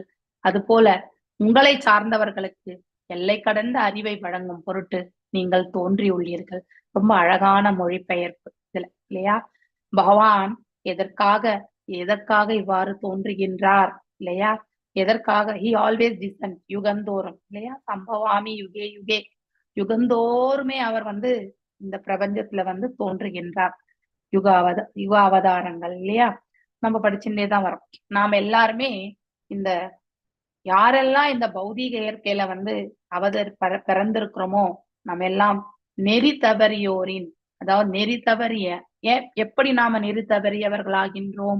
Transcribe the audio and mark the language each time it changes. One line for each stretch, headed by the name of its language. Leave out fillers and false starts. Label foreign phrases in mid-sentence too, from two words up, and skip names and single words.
Tamil: அதுபோல உங்களை சார்ந்தவர்களுக்கு எல்லை கடந்த அறிவை வழங்கும் பொருட்டு நீங்கள் தோன்றியுள்ளீர்கள். ரொம்ப அழகான மொழிபெயர்ப்பு இதுல இல்லையா? பகவான் எதற்காக இவ்வாறு தோன்றுகின்றார் இல்லையா? எதற்காக
English: he always descend
Tamil: யுகந்தோறும் இல்லையா?
Sanskrit: सम्भवामि युगे युगे,
Tamil: யுகந்தோறுமே அவர் இந்த பிரபஞ்சத்துல தோன்றுகின்றார். யுக அவதாரங்கள் இல்லையா? நம்ம படிச்சுட்டே தான் வரோம். நாம எல்லாருமே இந்த யாரெல்லாம் இந்த பௌதீக இயற்கையில பிறந்திருக்கிறோமோ நம்ம எல்லாம் நெறி தவறியோரின், அதாவது நெறி தவறிய எப்படி நாம நெறி தவறியவர்களாகின்றோம்?